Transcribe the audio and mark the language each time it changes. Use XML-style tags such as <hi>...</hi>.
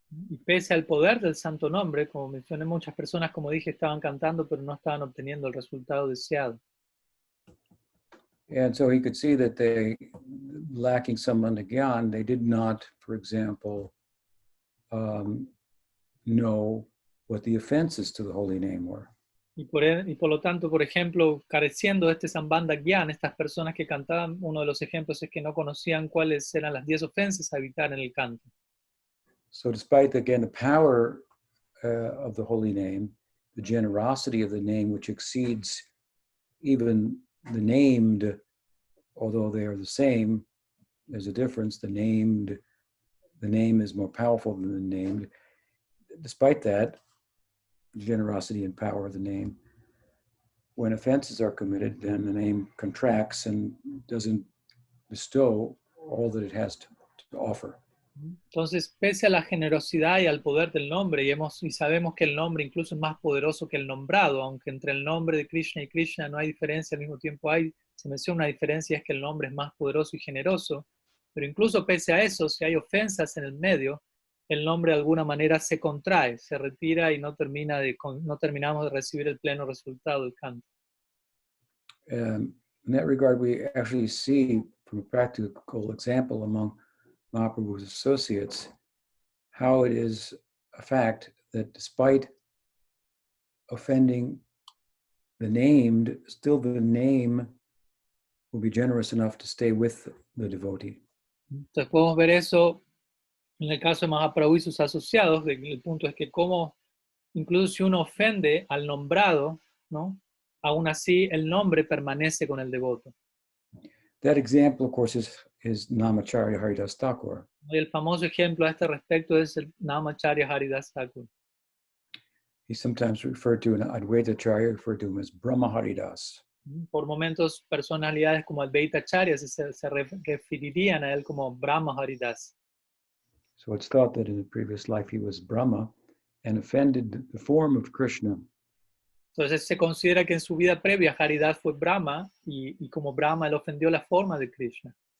<es>Y pese al poder del santo nombre, como mencioné, muchas personas, como dije, estaban cantando, pero no estaban obteniendo el resultado deseado.</es> <en>And so he could see that they, lacking sambandha gyan, they did not, for example, know what the offenses to the holy name were.</en> <es>Y por lo tanto, por ejemplo, careciendo de este Sambandha Gyan, estas personas que cantaban, uno de los ejemplos es que no conocían cuáles eran las 10 ofensas a evitar en el canto.</es> <en>So despite, again, the power of the holy name, the generosity of the name, which exceeds even the named, although they are the same. There's a difference. The name is more powerful than the named. Despite that, generosity and power of the name, when offenses are committed, then the name contracts and doesn't bestow all that it has to offer.</en> <es>Entonces, pese a la generosidad y al poder del nombre, y sabemos que el nombre incluso es más poderoso que el nombrado, aunque entre el nombre de Krishna y Krishna no hay diferencia, al mismo tiempo se menciona una diferencia, es que el nombre es más poderoso y generoso, pero incluso pese a eso, si hay ofensas en el medio, el nombre de alguna manera se contrae, se retira y no terminamos de recibir el pleno resultado del canto.</es> <en>In that regard, we actually see from a practical example among Mahaprabhu's associates how it is a fact that despite offending the named, still the name will be generous enough to stay with the devotee.</en> <es>Entonces podemos ver eso en el caso de Mahaprabhu y sus asociados. El punto es que como incluso si uno ofende al nombrado, ¿no? Aún así el nombre permanece con el devoto.</es> <en>That example, of course, is Namacharya Haridas Thakur.</en> <es>Y el famoso ejemplo a este respecto es el Namacharya Haridas Thakur.</es> <en>He's sometimes referred to in Advaita Charya, referred to him as Brahma Haridas.</en> <es>Por momentos, personalidades como Advaita Acharya se referirían a él como Brahma Haridas.</es> <en>So it's thought that in a previous life he was Brahma and offended the form of Krishna.</en> <es>Entonces se considera que en su vida previa Haridas fue Brahma y como Brahma él ofendió la forma de Krishna.</es>